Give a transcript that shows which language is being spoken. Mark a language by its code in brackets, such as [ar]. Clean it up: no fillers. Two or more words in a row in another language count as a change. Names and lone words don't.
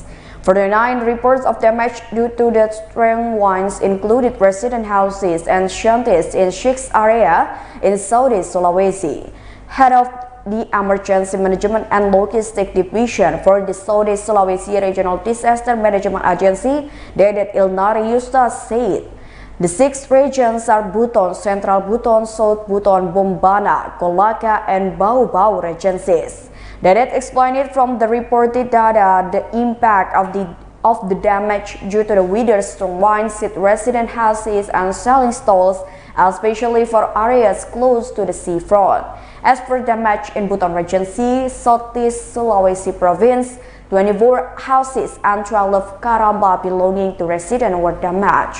[en] 49 reports of damage due to the strong winds included resident houses and shanties in 6 areas in Southeast Sulawesi. Head of the Emergency Management and Logistics Division for the Southeast Sulawesi Regional Disaster Management Agency, Dedet Ilnari Yusta, said The 6 regions are Buton, Central Buton, South Buton, Bombana, Kolaka, and Bau-Bau regencies. That explained it from the reported data the impact of the damage due to the weather storm winds hit resident houses and selling stalls, especially for areas close to the seafront. As for damage in Buton Regency, Southeast Sulawesi Province, 24 houses and 12 karamba belonging to residents were damaged.